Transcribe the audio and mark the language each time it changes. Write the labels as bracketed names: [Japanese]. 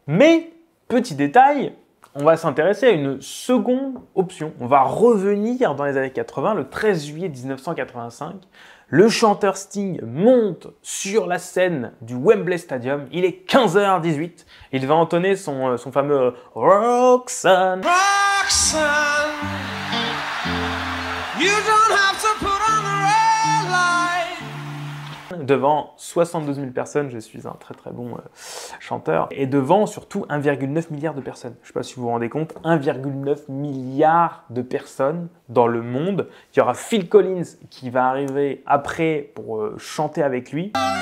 [French] Mais, petit détail, on va s'intéresser à une seconde option. On va revenir dans les années 80, le 13 juillet 1985. Le chanteur Sting monte sur la scène du Wembley Stadium. Il est 15h18. Il va entonner son fameux Roxanne. [English] Roxanne, you don't have to put on the red light. [French] Devant 72 000 personnes, je suis un très bon chanteur, et devant surtout 1,9 milliard de personnes. Je ne sais pas si vous vous rendez compte, 1,9 milliard de personnes dans le monde. Il y aura Phil Collins qui va arriver après pour chanter avec lui.